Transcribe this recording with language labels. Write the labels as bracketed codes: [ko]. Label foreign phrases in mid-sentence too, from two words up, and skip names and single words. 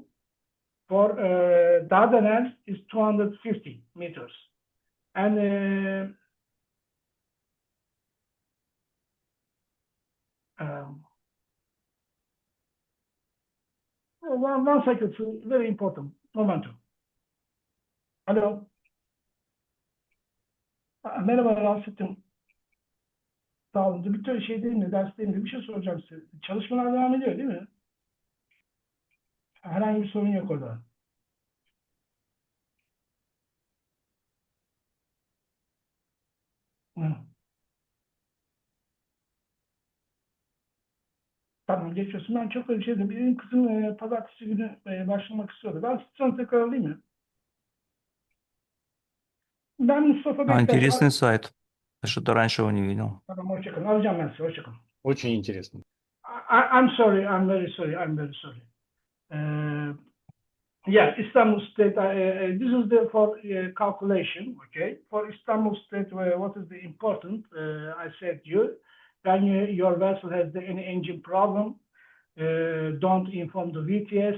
[en] For Dardanelles is 250 meters. And one second, very important. Momentum. [tr] Alo. Merhaba, rahatsız ettim. Sağ olun. Bir şey değil mi? Ders değil mi? Bir şey soracağım size. Çalışmalar devam ediyor değil mi? Herhangi bir sorun yok orada. Hı. Tamam, geçiyorsun. Ben çok öyle şeydim. Benim kızım pazartesi günü başlamak istiyordu. Ben sana tekrar alayım mı? Ben Mustafa Bektaş. [ru] Интересный сайт. Я что-то раньше его не видел. [tr] Tamam, hoşçakalın. Alacağım ben size. Hoşçakalın. [ru] Очень интересно. [en] I'm sorry. I'm very sorry. Yeah, Istanbul State. This is the for calculation. Okay, for Istanbul State, what is the important? I said you, when your vessel has any engine problem, don't inform the VTS.